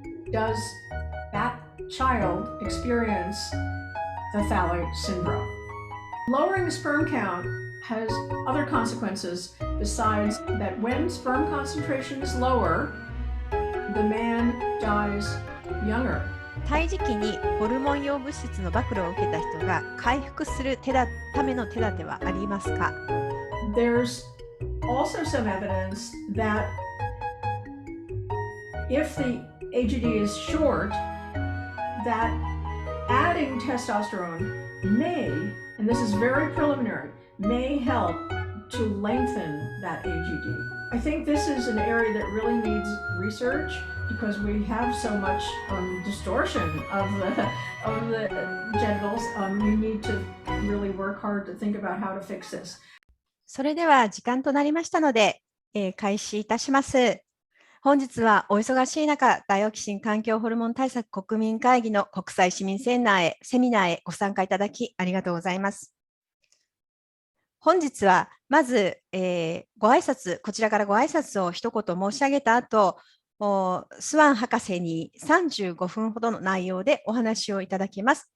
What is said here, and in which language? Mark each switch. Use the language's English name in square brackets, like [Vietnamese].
[English] Does that child experience the phthalate syndrome? Lowering the sperm count has other consequences besides that when sperm concentration is lower, the man dies younger. [Japanese] 胎児期にホルモン用物質の暴露を受けた人が回復するための手立てはありますか？ [English] There's also some evidence that if the AGD is short, that adding testosterone may, and this is very preliminary, may help to lengthen that AGD. I think this is an area that really needs research because we have so much distortion of the genitals. We need to really work hard to think about how to fix this. [Japanese] それでは時間となりましたので、開始いたします。本日はお忙しい中、ダイオキシン環境ホルモン対策国民会議の国際市民セミナーへご参加いただきありがとうございます。本日はまず、ご挨拶、こちらからご挨拶を一言申し上げた後、スワン博士に35分ほどの内容でお話をいただきます。